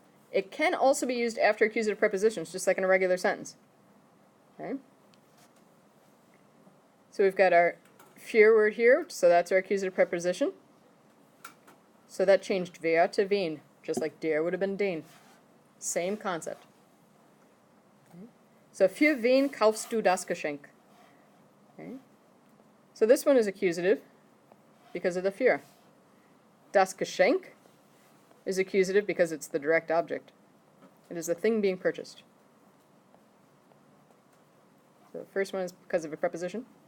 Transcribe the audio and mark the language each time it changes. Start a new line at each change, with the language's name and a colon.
English: It can also be used after accusative prepositions, just like in a regular sentence. Okay. So we've got our für word here, so that's our accusative preposition. So that changed wer to wen, just like der would have been den. Same concept. Okay.
German: So für wen kaufst du das Geschenk?
English: Okay. So this one is accusative because of the für. Das Geschenk is accusative because it's the direct object. It is the thing being purchased. So the first one is because of a preposition.